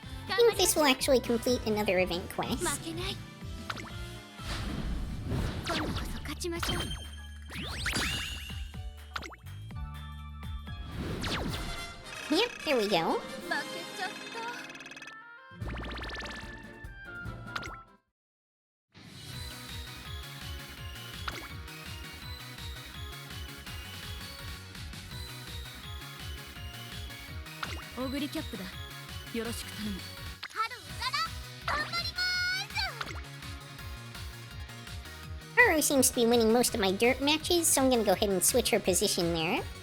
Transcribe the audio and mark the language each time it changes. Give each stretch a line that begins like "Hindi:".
English: I think this will actually complete another event quest.
Japanese: 負けない。今度こそ勝ちましょう。 Yep, there we go. 負けちゃった。オグリキャップだ。よろしく頼む。春うらら、頑張りまーす。
English: Haru seems to be winning most of my dirt matches, so I'm gonna go ahead and switch her position there.